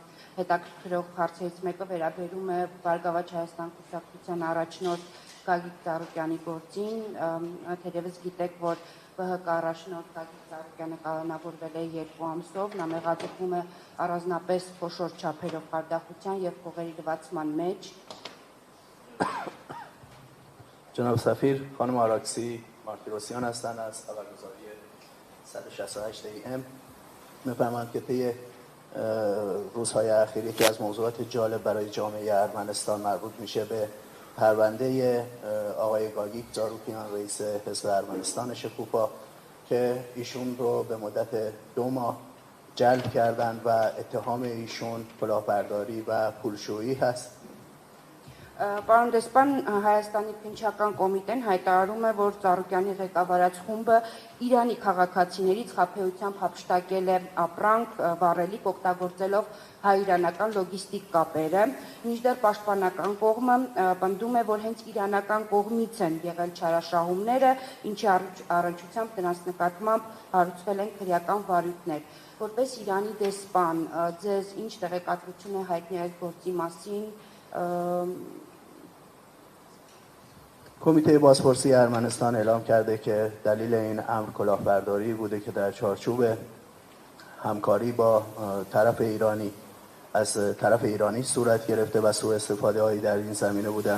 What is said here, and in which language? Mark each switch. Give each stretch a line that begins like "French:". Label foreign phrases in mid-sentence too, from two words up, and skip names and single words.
Armenian: հետաքրքրող հարցերից մեկը վերաբերում է Բարգավաճ Հայաստան կուսակցության առաջնորդ Գագիկ Ծառուկյանի գործին, թերևս գիտեք, որ ԲՀԿ առաջնորդ Գագիկ Ծառուկյանը կալանավորվել է 2 ամսով, նա մեղադրվում է առանձնապես խոշոր չափերով խարդախության եւ փողերի լվացման մեջ։
Persian: جناب سفیر، خانم آراکسی مارتیروسیان هستند از خبرگزاری 168 AM. می‌فرمایند که طی روزهای اخیر یکی از موضوعات جالب برای جامعه ارمنستان مربوط میشه به پرونده آقای گاگیک زاروکیان رئیس حزب ارمنستان شکوفا که ایشون رو به مدت 2 ماه جلب کردند و اتهام ایشون کلاهبرداری و پولشویی هست.
Armenian: Պարոն դեսպան, Հայաստանի քննչական կոմիտեն հայտարարում է, որ Ծառուկյանի ղեկավարած խումբը Իրանի քաղաքացիներից խաբեությամբ հափշտակել է ապրանք, վառելիք օգտագործելով հայ-իրանական լոգիստիկ կապերը, մինչդեռ պաշտպանական կողմը պնդում է, որ հենց իրանական կողմից են եղել չարաշահումները, ինչի առնչությամբ դրանց նկատմամբ հարուցվել են քրեական վարույթներ։ Որպես Իրանի դեսպան, ձեզ ինչ տեղեկատվություն է հայտնի այս գործի մասին։
Persian: کمیته بازپرسی ارمنستان اعلام کرده که دلیل این امر کلاهبرداری بوده که در چارچوب همکاری با طرف ایرانی از طرف ایرانی صورت گرفته و سوء استفاده هایی در این زمینه بوده.